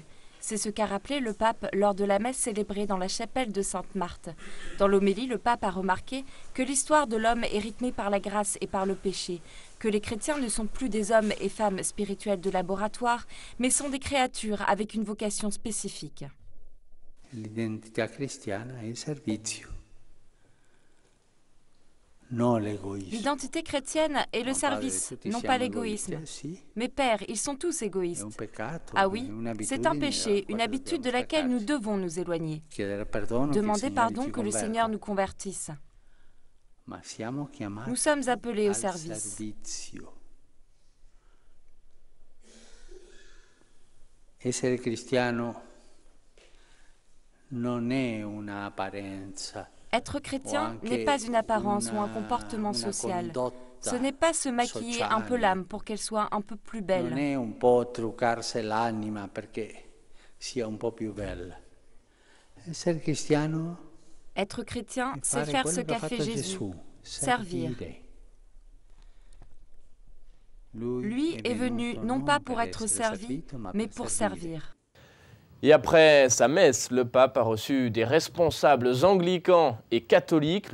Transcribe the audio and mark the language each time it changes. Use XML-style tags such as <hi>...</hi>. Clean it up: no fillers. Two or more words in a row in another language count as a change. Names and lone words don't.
<fr>C'est ce qu'a rappelé le pape lors de la messe célébrée dans la chapelle de Sainte-Marthe. Dans l'homélie, le pape a remarqué que l'histoire de l'homme est rythmée par la grâce et par le péché, que les chrétiens ne sont plus des hommes et femmes spirituels de laboratoire, mais sont des créatures avec une vocation spécifique.</fr> <it>L'identità cristiana è il servizio, non l'égoïsme.</it> <fr>L'identité chrétienne est le service, non pas l'égoïsme. Mais Père, ils sont tous égoïstes. Ah oui, c'est un péché, une habitude de laquelle nous devons nous éloigner. Demander pardon que le Seigneur nous convertisse. Nous sommes appelés au service.</fr> <it>Essere cristiano non è una apparenza.</it> <fr>Être chrétien n'est pas une apparence ou un comportement social. Ce n'est pas se maquiller un peu l'âme pour qu'elle soit un peu plus belle.</fr> <it>Non è un po' truccarsi l'anima perché sia un po' più bella. Essere cristiano,</it> <fr>être chrétien, c'est faire ce qu'a fait Jésus, servir. Lui est venu non pas pour être servi, mais pour servir. Et après sa messe, le pape a reçu des responsables anglicans et catholiques.</fr>